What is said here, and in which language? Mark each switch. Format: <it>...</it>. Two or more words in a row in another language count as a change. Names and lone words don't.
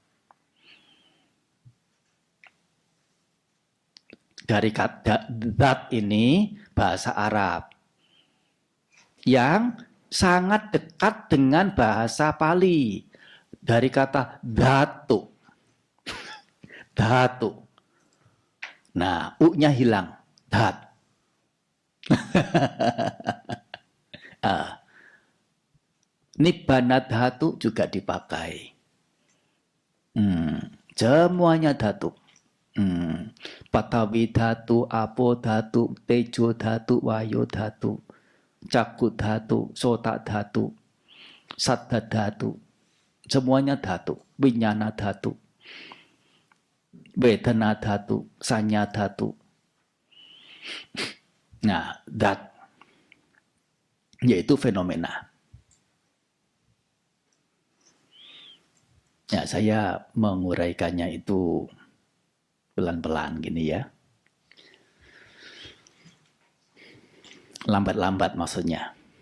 <id>Dari kata zat ini bahasa Arab yang sangat dekat dengan bahasa Pali. Dari kata dhatu. Dhatu. Nah, u-nya hilang. Dhat.</id> <pi>Nibbana dhatu</pi> <id>juga dipakai. Semuanya dhatu.</id> <pi>Patawi dhatu, apo dhatu, tejo dhatu, wayo dhatu, cakku dhatu, sota dhatu, saddha dhatu.</pi> <id>Semuanya dhatu.</id> <pi>Winyana dhatu, wedana dhatu, sanya dhatu.</pi> <id>Nah, dhat yaitu fenomena. Ya, saya menguraikannya itu pelan-pelan gini ya. Lambat-lambat maksudnya.</id>